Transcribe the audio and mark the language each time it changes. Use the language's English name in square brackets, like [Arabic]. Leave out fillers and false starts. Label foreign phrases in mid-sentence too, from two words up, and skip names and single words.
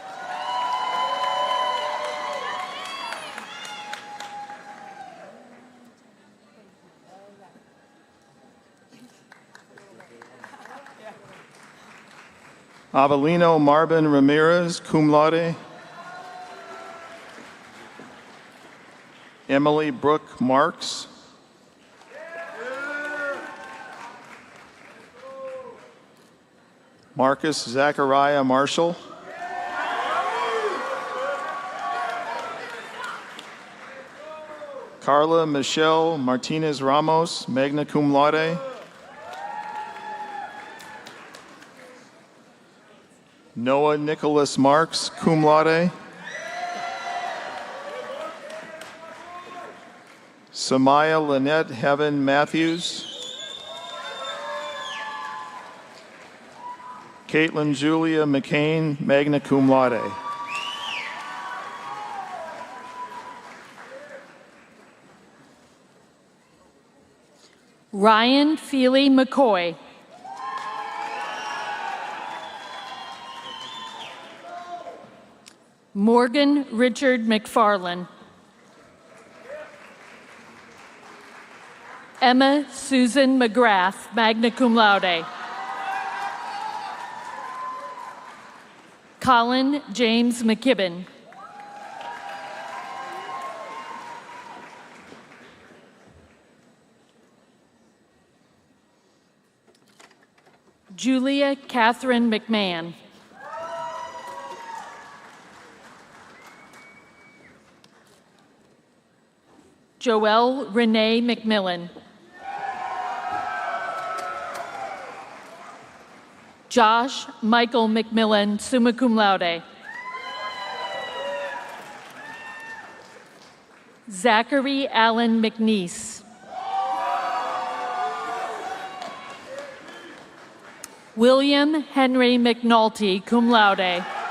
[English] Avelino Marvin Ramirez, [Latin] cum laude. [English] Emily Brooke Marks. Marcus Zachariah Marshall. Carla Michelle Martinez Ramos, [Latin] magna cum laude. [English] Noah Nicholas Marks, [Latin] cum laude. [English] Samaya Lynette Heaven Matthews. Caitlin Julia McCain, [Latin] magna cum laude. [English] Ryan Feely McCoy. Morgan Richard McFarland. Emma Susan McGrath, [Latin] magna cum laude. [English] Colin James McKibben. Julia Catherine McMahon. Joelle Renee McMillan. Josh Michael McMillan, [Latin] summa cum laude. [English] Zachary Allen McNeese. William Henry McNulty, [Latin] cum laude.